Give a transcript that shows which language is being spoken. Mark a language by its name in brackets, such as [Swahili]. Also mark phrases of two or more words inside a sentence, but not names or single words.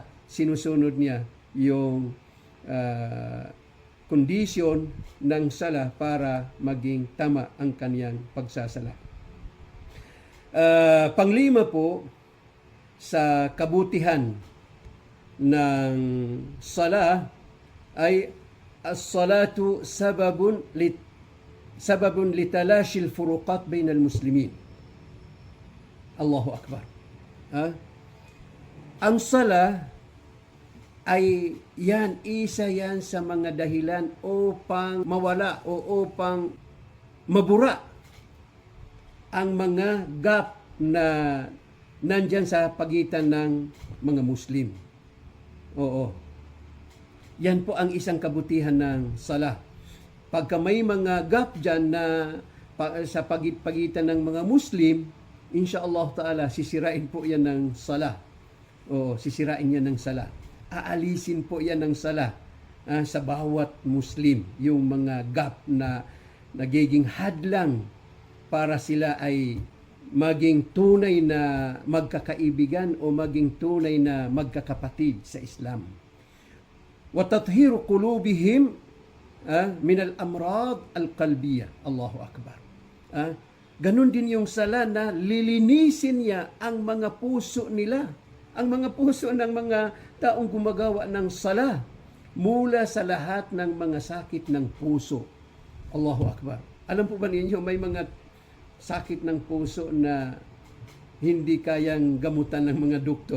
[Filipino] Sinusunod niya yung kondisyon ng sala para maging tama ang kaniyang pagsasala. Panglima po, sa kabutihan ng sala ay [Arabic] الصلاة سبب لتلاشي الفروقات بين المسلمين. الله أكبر. [Filipino] Ang sala ay isa yan sa mga dahilan upang mawala o upang mabura ang mga gap na nandyan sa pagitan ng mga Muslim. Yan po ang isang kabutihan ng sala. Pagka may mga gap dyan na sa pagitan ng mga Muslim, [Arabic] إن شاء الله تعالى, [Filipino] sisirain po yan ng sala. O, sisirain yan ng sala. Aalisin po yan ng sala sa bawat Muslim. Yung mga gap na nagiging hadlang para sila ay maging tunay na magkakaibigan o maging tunay na magkakapatid sa Islam. [Arabic] وتطهير قلوبهم من الأمراض القلبية. الله أكبر. [Filipino] Ganun din yung sala na lilinisin niya ang mga puso nila. Ang mga puso ng mga taong gumagawa ng sala mula sa lahat ng mga sakit ng puso. [Arabic] الله أكبر. [Filipino] Alam po ba ninyo, may mga sakit ng puso na hindi kayang gamutan ng mga doktor.